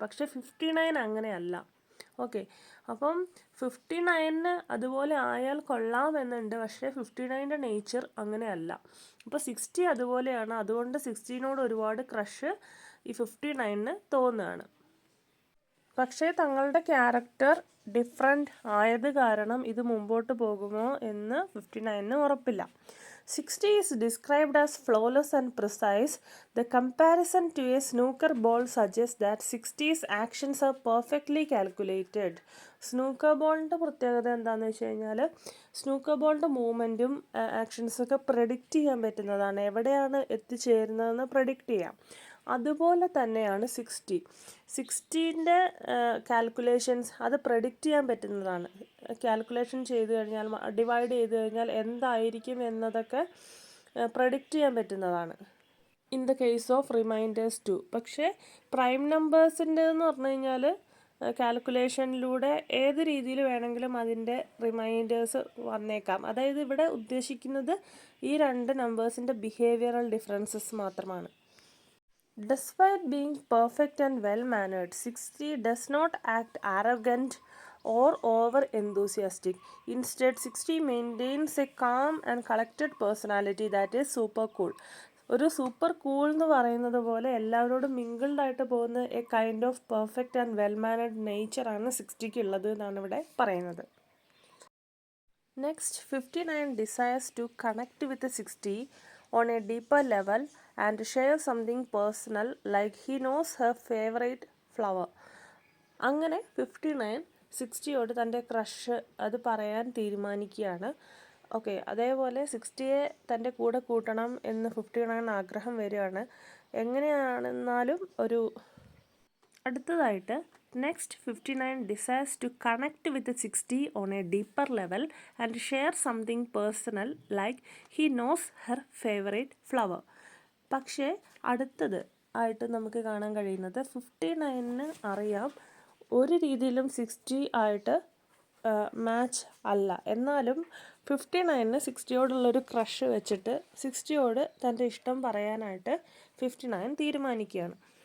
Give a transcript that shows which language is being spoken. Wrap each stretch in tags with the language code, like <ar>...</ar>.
<ml>പക്ഷേ 59 അങ്ങനെയല്ല. ഓക്കെ, അപ്പം 59ന് അതുപോലെ ആയാൽ കൊള്ളാമെന്നുണ്ട്, പക്ഷേ 59ൻ്റെ നേച്ചർ അങ്ങനെയല്ല. അപ്പോൾ 60 അതുപോലെയാണ്. അതുകൊണ്ട് 60നോട് ഒരുപാട് ക്രഷ് ഈ 59ന് തോന്നുകയാണ്. പക്ഷേ തങ്ങളുടെ ക്യാരക്ടർ ഡിഫറെൻ്റ് ആയത് കാരണം ഇത് മുമ്പോട്ട് പോകുമോ എന്ന് 59ന് ഉറപ്പില്ല.</ml> <en>60 is described as flawless and precise. The comparison to a snooker ball suggests that 60's actions are perfectly calculated.</en> <ml>Snooker ബോളിൻ്റെ പ്രത്യേകത എന്താണെന്ന് വെച്ച് കഴിഞ്ഞാൽ സ്നൂക്കർ ബോളിൻ്റെ മൂവ്മെൻറ്റും ആക്ഷൻസൊക്കെ പ്രഡിക്റ്റ് ചെയ്യാൻ പറ്റുന്നതാണ്. എവിടെയാണ് എത്തിച്ചേരുന്നതെന്ന് പ്രഡിക്റ്റ് ചെയ്യാം. അതുപോലെ തന്നെയാണ് 60ൻ്റെ കാൽക്കുലേഷൻസ് അത് പ്രഡിക്റ്റ് ചെയ്യാൻ പറ്റുന്നതാണ്. കാൽക്കുലേഷൻ ചെയ്ത് കഴിഞ്ഞാൽ ഡിവൈഡ് ചെയ്ത് കഴിഞ്ഞാൽ എന്തായിരിക്കും എന്നതൊക്കെ പ്രഡിക്റ്റ് ചെയ്യാൻ പറ്റുന്നതാണ്</ml> <en>In the case of reminders too.</en> <ml>പക്ഷേ പ്രൈം നമ്പേഴ്സിൻ്റെ എന്ന് പറഞ്ഞു കഴിഞ്ഞാൽ കാൽക്കുലേഷനിലൂടെ ഏത് രീതിയിൽ വേണമെങ്കിലും അതിൻ്റെ റിമൈൻഡേഴ്സ് വന്നേക്കാം. അതായത് ഇവിടെ ഉദ്ദേശിക്കുന്നത് ഈ രണ്ട് നമ്പേഴ്സിൻ്റെ ബിഹേവിയറൽ ഡിഫറൻസസ് മാത്രമാണ്.</ml> <en>Despite being perfect and well-mannered, 60 does not act arrogant or over-enthusiastic. Instead, 60 maintains a calm and collected personality that is super cool.</en> <ml>ഒരു സൂപ്പർ കൂൾ എന്ന് പറയുന്നത് പോലെ എല്ലാവരോടും മിങ്കിൾഡ് ആയിട്ട് പോകുന്ന</ml> <en>a kind of perfect and well mannered</en> <ml>നേച്ചറാണ് 60ക്ക് ഉള്ളത് എന്നാണ് ഇവിടെ പറയുന്നത്.</ml> <en>Next 59 desires to connect with the 60 on a deeper level and share something personal like he knows her favorite flower.</en> <ml>അങ്ങനെ 59 60യോട് തൻ്റെ ക്രഷ് അത് പറയാൻ തീരുമാനിക്കുകയാണ്. ഓക്കെ, അതേപോലെ 60യെ തൻ്റെ കൂടെ കൂട്ടണം എന്ന് 59 ആഗ്രഹം വരികയാണ്. എങ്ങനെയാണെന്നാലും ഒരു അടുത്തതായിട്ട്</ml> <en>Next 59 desires to connect with the 60 on a deeper level and share something personal like he knows her favorite flower.</en> <ml>പക്ഷേ അടുത്തത് ആയിട്ട് നമുക്ക് കാണാൻ കഴിയുന്നത് 59ന് അറിയാം ഒരു രീതിയിലും 60 ആയിട്ട് മാച്ച് അല്ല. എന്നാലും 59ന് 60യോടുള്ളൊരു ക്രഷ് വെച്ചിട്ട് 60യോട് തൻ്റെ ഇഷ്ടം പറയാനായിട്ട് 59 തീരുമാനിക്കുകയാണ്.</ml>